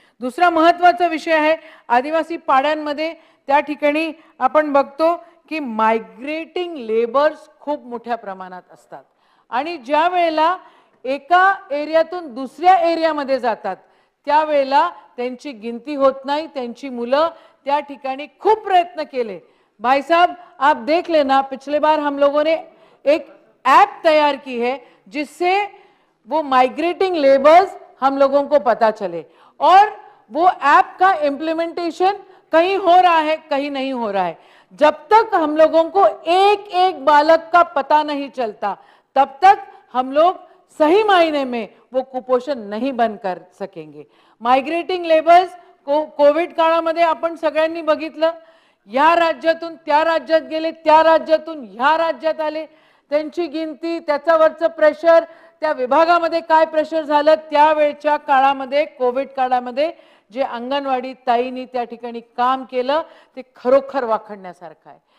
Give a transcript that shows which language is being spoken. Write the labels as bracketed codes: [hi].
[mr] दुसरा महत्त्वाचा विषय आहे आदिवासी पाड्यांमध्ये त्या ठिकाणी आपण बघतो की मायग्रेटिंग लेबर्स खूप मोठ्या प्रमाणात असतात आणि ज्या वेळेला एका एरियातून दुसऱ्या एरियामध्ये जातात त्यावेळेला त्यांची गिनती होत नाही, त्यांची मुलं त्या ठिकाणी खूप प्रयत्न केले. [hi] भाई साहब आप देख लेना, पिछले बार हम लोगों ने एक ऐप तैयार की है जिससे वो माइग्रेटिंग लेबर्स हम लोगों को पता चले और वो ऐप का इम्प्लीमेंटेशन कहीं हो रहा है कहीं नहीं हो रहा है. जब तक हम लोगों को एक एक बालक का पता नहीं चलता तब तक हम लोग सही मायने में वो कुपोषण नहीं बंद कर सकेंगे. [mr] माइग्रेटिंग लेबर्स को कोविड काळामध्ये आपण सगळ्यांनी बघितलं, या राज्यातून त्या राज्यात गेले, त्या राज्यातून ह्या राज्यात आले, त्यांची गिनती, त्याच्यावरचं प्रेशर, त्या विभागामध्ये काय प्रेशर झालं, त्यावेळच्या काळामध्ये कोविड काळामध्ये जे अंगणवाडी ताईंनी त्या ठिकाणी काम केलं ते खरोखर वाखणण्यासारखं आहे.